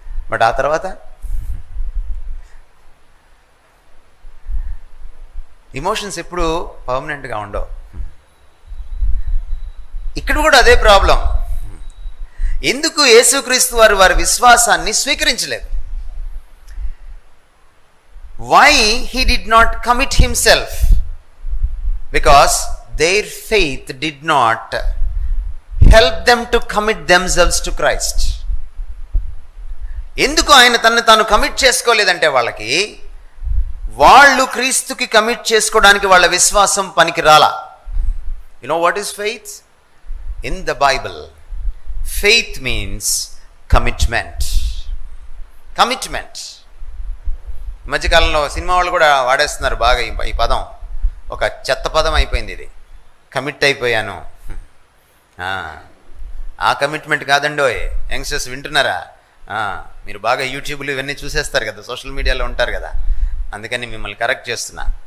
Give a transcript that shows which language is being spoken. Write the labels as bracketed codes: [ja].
[te] But ఆ తర్వాత emotions ఎప్పుడు పర్మనెంట్గా ఉండవు. ఇక్కడ కూడా అదే ప్రాబ్లం. ఎందుకు యేసుక్రీస్తు వారు వారి విశ్వాసాన్ని స్వీకరించలేదు? [en] Why he did not commit himself? Because their faith did not help them to commit themselves to Christ. [te] ఎందుకు ఆయన తనను తాను కమిట్ చేసుకోలేదంటే వాళ్ళు క్రీస్తుకి కమిట్ చేసుకోవడానికి వాళ్ళ విశ్వాసం పనికి రాలా. [en] You know what is faith? In the Bible, faith means commitment. Commitment. [te] ఈ మధ్యకాలంలో సినిమా వాళ్ళు కూడా వాడేస్తున్నారు బాగా ఈ పదం. ఒక చెత్త పదం అయిపోయింది ఇది, కమిట్ అయిపోయాను. ఆ కమిట్మెంట్ కాదండోయ్. యంగ్స్టర్స్ వింటున్నారా? మీరు బాగా యూట్యూబ్లు ఇవన్నీ చూసేస్తారు కదా, సోషల్ మీడియాలో ఉంటారు కదా, అందుకని మిమ్మల్ని కరెక్ట్ చేస్తున్నా.